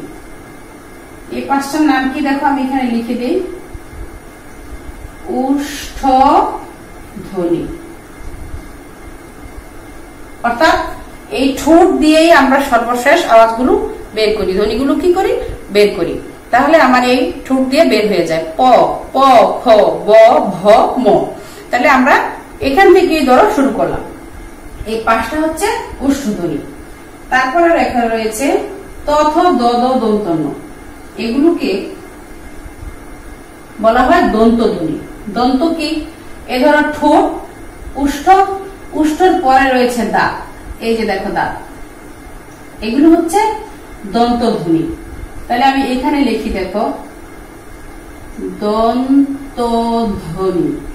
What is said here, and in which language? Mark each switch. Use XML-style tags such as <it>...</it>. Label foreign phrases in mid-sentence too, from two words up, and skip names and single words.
<bn>এই 5টার নাম কি দেখো, আমি এখানে লিখে দিই, উষ্ঠ ধ্বনি। অর্থাৎ এই ঠোঁট দিয়েই আমরা সর্বশেষ আওয়াজগুলো বের করি, ধ্বনিগুলো কি করি বের করি। তাহলে আমার এই ঠোঁট দিয়ে বের হয়ে যায় প, প, খ, ব, ভ, ম। তাহলে আমরা এখান থেকে ধরো শুরু করলাম। এই 5টা হচ্ছে ওষ্ঠধ্বনি। তারপরে লেখা রয়েছে ত, থ, দ, দ, দন্ত ন। এগুলোকে বলা হয় দন্ত ধ্বনি। দন্ত কি? এ ধরো ঠোঁট, উষ্ঠ, উষ্ঠর পরে রয়েছে দাঁত, এই যে দেখো দাঁত, এগুলো হচ্ছে দন্ত ধ্বনি। তাহলে আমি এখানে লিখি, দেখো দন্ত ধ্বনি।</bn>